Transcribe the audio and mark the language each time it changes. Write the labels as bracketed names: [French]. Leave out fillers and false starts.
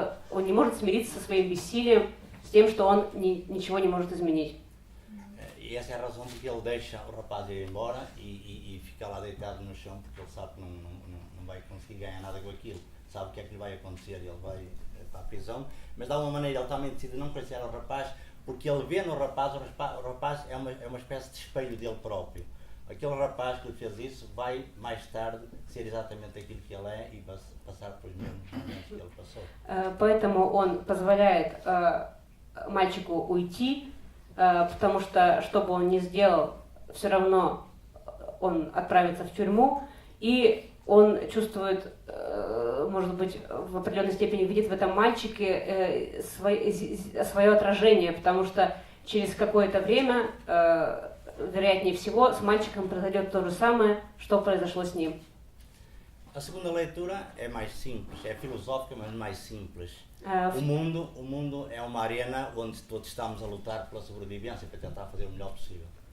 [Russian] Он не может смириться со своим бессилием, с тем, что он ничего не может изменить. [Portuguese] E essa é a razão porque ele deixa o rapaz ir embora e fica lá deitado no chão, porque ele sabe que não vai conseguir ganhar nada com aquilo. Sabe o que é que lhe vai acontecer, ele vai para a prisão, mas de alguma maneira ele também decide não conhecer o rapaz, porque ele vê no rapaz, o rapaz é uma espécie de espelho dele próprio. Aquele rapaz que lhe fez isso vai mais tarde ser exatamente aquilo que ele é e passar pelos mesmos momentos que ele passou. [Russian] Поэтому он позволяет мальчику уйти, потому что, что бы он ни сделал, все равно он отправится в тюрьму, и он чувствует, может быть, в определенной степени видит в этом мальчике свое отражение, потому что через какое-то время, вероятнее всего, с мальчиком произойдет то же самое, что произошло с ним. [Portuguese] A segunda leitura é mais simples, é filosófica, mas mais simples. O mundo é uma arena onde todos estamos a lutar pela sobrevivência, para tentar fazer o melhor possível.